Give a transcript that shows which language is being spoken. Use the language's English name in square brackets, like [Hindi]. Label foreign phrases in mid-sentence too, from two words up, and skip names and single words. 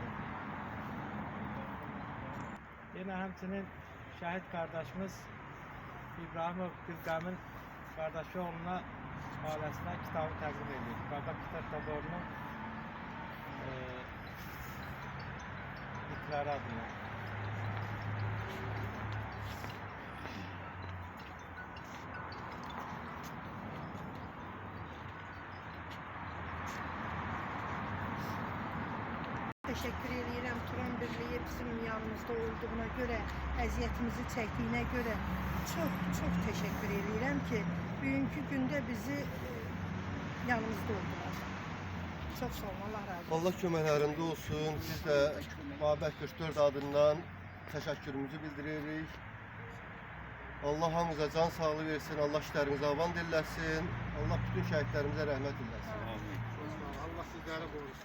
[Azerbaijani] Yine həmçinin şəhid qardaşımız İbrahimov Gülqəmin qardaşı oğluna ailəsinə kitabı təqdim edir. Babək 44 taborunun itləri adına. [Turkish] Teşekkür ederim Turan Birliği bizim yanımızda olduğuna göre, əziyyətimizi çəkdiyinə göre çok teşekkür ederim ki bugünkü günde bizi yanımızda oldular. Çok sağ olun, Allah razı olsun. [Azerbaijani] Allah köməklərində olsun. Biz də Babək 44 adından təşəkkürümüzü bildiririk. Allah hamımıza can sağlığı versin. Allah işlərimizi avan dilləsin. Allah bütün şəhidlərimizə rəhmət eləsin. Allah sizləri qorusun.